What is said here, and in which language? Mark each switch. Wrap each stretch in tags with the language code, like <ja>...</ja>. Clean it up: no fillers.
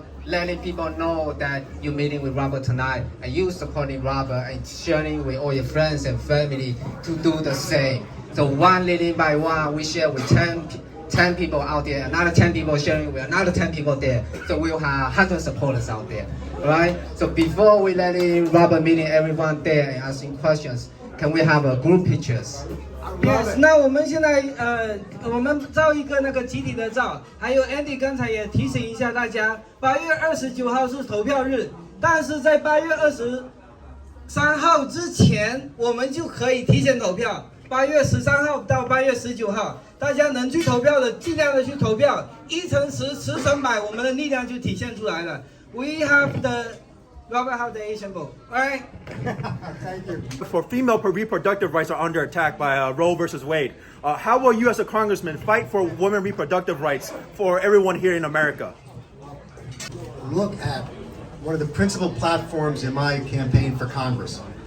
<en>Letting people know that you're meeting with Robert tonight and you supporting Robert and sharing with all your friends and family to do the same. So one leading by one, we share with 10 people out there, another 10 people sharing with another 10 people there. So we'll have 100 supporters out there, right? So before we letting Robert meeting everyone there and asking questions, can we have a group pictures? Yes，</en> <zh>那我们现在我们照一个那个集体的照，还有 Andy 刚才也提醒一下大家，8月29号是投票日，但是在8月23号之前，我们就可以提前投票。 8月13号到8月19号，大家能去投票的，尽量的去投票，1乘10， 10乘100，我们的力量就体现出来了。</zh> <en>We have Robert have the Asian vote. All right. Thank you. For female reproductive rights are under attack by Roe versus Wade. How will you as a congressman fight for women reproductive rights for everyone here in America? Look at one of the principal platforms in my campaign for Congress.</en>